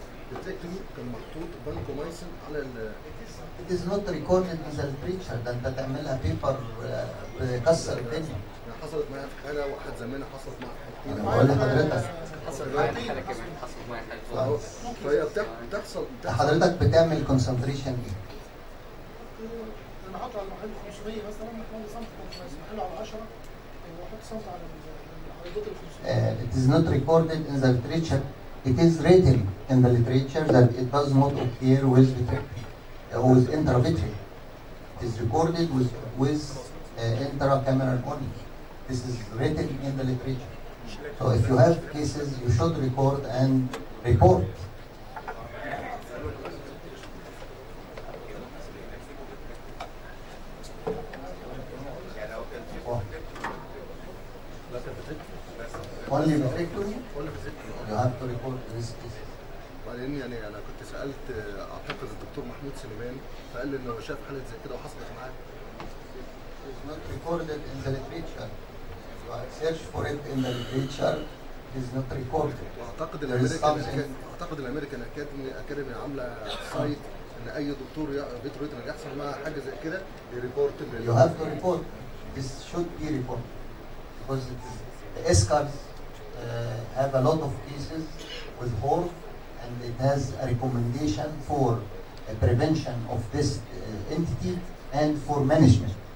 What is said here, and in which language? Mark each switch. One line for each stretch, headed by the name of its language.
Arabic: الفيتريكتومي كان محطوط بانكومايسين على
English: It is not recorded in the literature.
Arabic: ده انت تعملها بيبر تكسر الدنيا. حصلت معايا في حاله، واحد زماني حصلت معايا في حالتين. انا بقول لحضرتك حصلت معايا كمان، حصلت معايا حاله. فهي بتحصل. حضرتك بتعمل كونسنتريشن ايه؟ انا احط على المحل 500 مثلا، حوالي سم محله على 10 واحط سم على الدوت ال 500.
English: It is not recorded in the literature. It is written in the literature that it does not occur with with intravitreal. It is recorded with intracameral only. This is written in the literature. So if you have cases, you should record and report. Only vitrectomy? You have to report this case.
Arabic: بعدين يعني انا كنت سالت اعتقد الدكتور محمود سليمان، فقال لي انه شاف حاله زي كده وحصلت معاه.
English: It is not recorded in the literature. You search for it in the literature. It is not recorded.
Arabic: واعتقد الامريكان اكاديمي عامله سايت ان اي دكتور فيتريتنا يحصل معاه حاجه زي كده يريبورت.
English: You have to report. This should be reported because the ESCARs have a lot of cases with HORF, and it has a recommendation for prevention of this entity and for management.